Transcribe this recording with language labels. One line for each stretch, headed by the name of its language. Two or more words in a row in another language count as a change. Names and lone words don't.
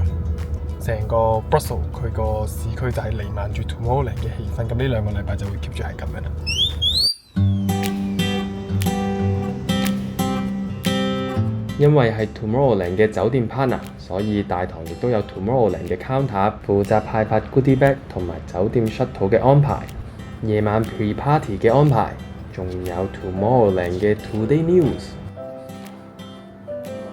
Cantonese: 成個 Brussels 佢個市區就係瀰漫住 Tomorrowland 嘅氣氛，咁呢2個禮拜就會 keep 住係咁樣啦。因為係 Tomorrowland 嘅酒店 partner， 所以大堂亦都有 Tomorrowland 嘅 counter 負責派發
English: goodie bag
Cantonese: 同埋酒店 shuttle 嘅安排，夜晚 pre-party 嘅安排，仲有 Tomorrowland 嘅 Today News。